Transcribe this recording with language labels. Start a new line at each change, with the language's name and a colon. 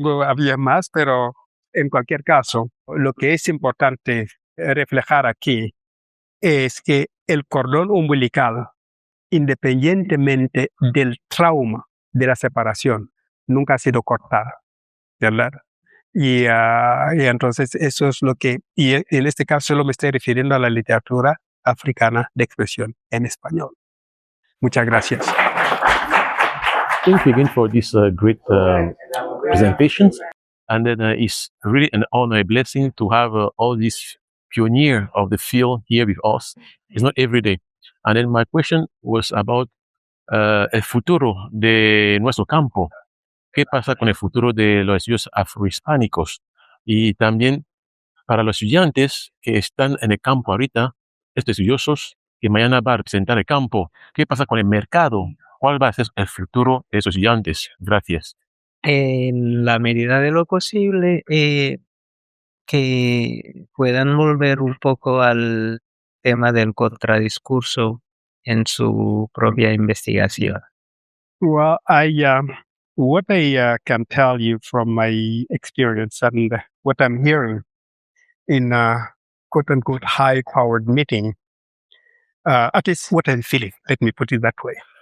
Spanish: Había más, pero en cualquier caso, lo que es importante reflejar aquí es que el cordón umbilical, independientemente del trauma de la separación, nunca ha sido cortado, ¿verdad? Y entonces eso es lo que, y en este caso solo me estoy refiriendo a la literatura africana de expresión en español. Muchas gracias.
English: Thank you again for this great presentations. And then it's really an honor, a blessing to have all these pioneers of the field here with us. It's not every day. And then my question was about
Spanish: el futuro de nuestro campo. ¿Qué pasa con el futuro de los estudios afrohispánicos? Y también para los estudiantes que están en el campo ahorita, estos estudiosos que mañana va a representar el campo, ¿qué pasa con el mercado? ¿Cuál va a ser el futuro de esos estudiantes? Gracias. En la medida de lo posible, que puedan volver un poco al tema del contradiscurso en su propia investigación.
English: Well, what I can tell you from my experience and what I'm hearing in a quote-unquote high-powered meeting, at least what I'm feeling, let me put it that way.